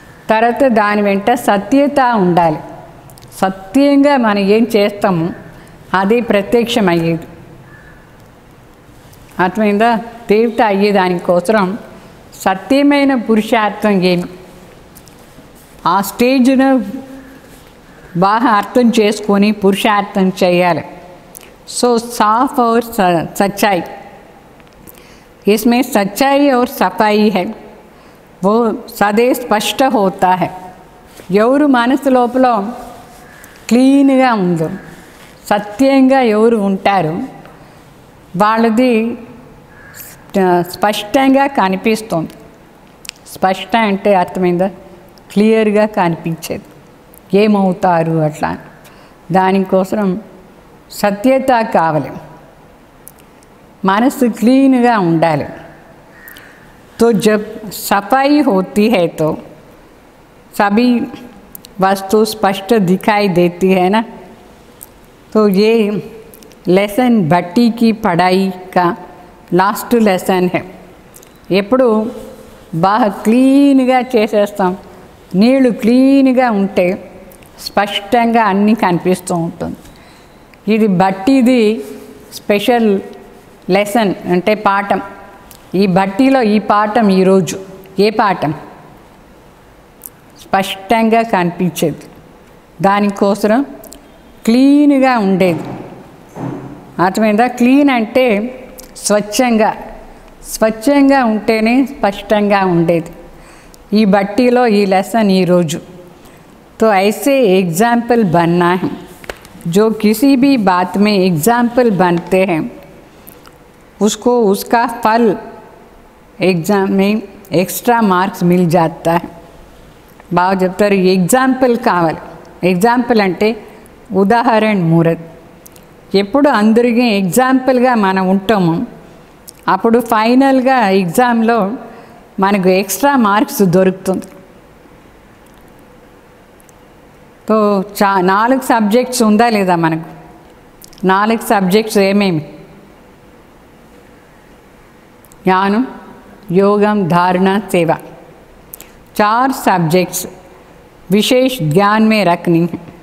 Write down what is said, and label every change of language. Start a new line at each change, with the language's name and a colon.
Telugu: తర్వాత దాని వెంట సత్యత ఉండాలి. సత్యంగా మనం ఏం చేస్తామో అది ప్రత్యక్షమయ్యేది. అర్థమైందా? దేవత అయ్యేదానికోసం సత్యమైన పురుషార్థం ఏమి, ఆ స్టేజ్ను బాగా అర్థం చేసుకొని పురుషార్థం చేయాలి.
Hindi: సో साफ और सच्चाई, इसमें सच्चाई और सफाई है, वो सदैव स्पष्ट होता है.
Telugu: ఎవరు మనసు లోపల క్లీన్గా ఉందో, సత్యంగా ఎవరు ఉంటారో వాళ్ళది స్పష్టంగా కనిపిస్తుంది. స్పష్ట అంటే అర్థమైందా? క్లియర్గా కనిపించేది, ఏమవుతారు అట్లా. దానికోసం సత్యత కావాలి, మనసు క్లీన్గా ఉండాలి.
Hindi: तो जब सफाई होती है तो सभी वस्तु स्पष्ट दिखाई देती है ना. तो ये लेसन भट्टी की पढ़ाई का लास्ट लेसन है.
Telugu: ఎప్పుడు బాగా క్లీన్గా చేసేస్తాం, నీళ్ళు క్లీన్గా ఉంటే స్పష్టంగా అన్నీ కనిపిస్తూ ఉంటుంది. ఇది బట్టిది స్పెషల్ లెసన్ అంటే పాఠం. ఈ బట్టిలో ఈ పాఠం ఈరోజు ఏ పాఠం? స్పష్టంగా కనిపించేది. దానికోసం క్లీన్గా ఉండేది. అర్థమైందా? క్లీన్ అంటే స్వచ్ఛంగా ఉంటేనే స్పష్టంగా ఉండేది. ఈ బట్టిలో ఈ లెసన్ ఈరోజు.
Hindi: तो ऐसे एग्जाम्पल बनना है, जो किसी भी बात में एग्जाम्पल बनते हैं उसको उसका फल एग्ज़ाम में एक्स्ट्रा मार्क्स मिल जाता है.
Telugu: బాగా చెప్తారు. ఎగ్జాంపుల్ కావాలి. ఎగ్జాంపుల్ అంటే ఉదాహరణ మూరత్. ఎప్పుడు అందరికీ ఎగ్జాంపుల్గా మనం ఉంటామో అప్పుడు ఫైనల్గా ఎగ్జామ్లో మనకు ఎక్స్ట్రా మార్క్స్ దొరుకుతుంది. సో 4 సబ్జెక్ట్స్ ఉందా లేదా మనకు? 4 సబ్జెక్ట్స్ ఏమేమి? జ్ఞానం, యోగం,
Hindi: धारणा, सेवा. 4 सब्जेक्ट्स विशेष ध्यान में रखनी है.